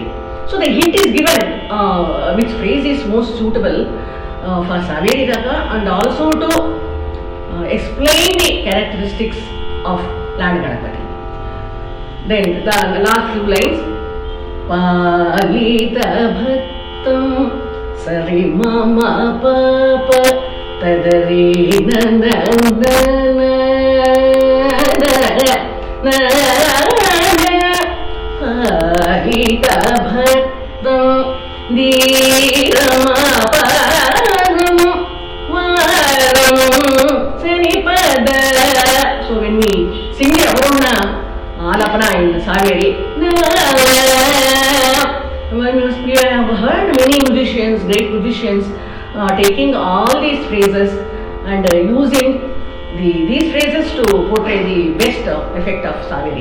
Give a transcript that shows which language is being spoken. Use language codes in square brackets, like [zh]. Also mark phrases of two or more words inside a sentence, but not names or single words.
[en] So the hint is given which phrase is most suitable for Saveri Raga and also to explain the characteristics of Lord Ganapati. Then the last few lines, [sa] Palita Bhattam Sari mama papa tadari na na na na na Harita bhattam dheerama param varam sanipada. [en] So when we sing the Avarona Alapana in Saveri, we have heard many musicians, great musicians, taking all these phrases and using these phrases to portray the best effect of Saveri.